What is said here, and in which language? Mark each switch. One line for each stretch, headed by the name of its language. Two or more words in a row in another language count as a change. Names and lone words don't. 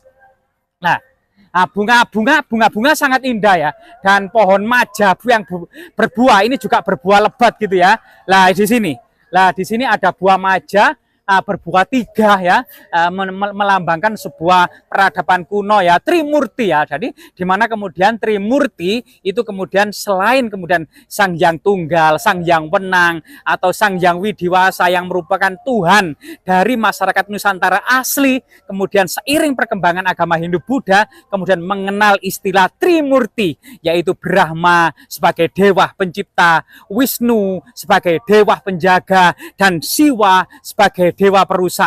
Indonesian: Nah, bunga-bunga sangat indah ya, dan pohon majabu yang berbuah ini juga berbuah lebat gitu ya. Lah di sini ada buah maja berbuah 3 ya, melambangkan sebuah peradaban kuno ya, Trimurti ya. Jadi di mana kemudian Trimurti itu kemudian selain kemudian Sang Hyang Tunggal, Sang Hyang Wenang atau Sang Hyang Widiwasa yang merupakan Tuhan dari masyarakat Nusantara asli, kemudian seiring perkembangan agama Hindu Buddha kemudian mengenal istilah Trimurti, yaitu Brahma sebagai dewa pencipta, Wisnu sebagai dewa penjaga, dan Siwa sebagai dewa perusak.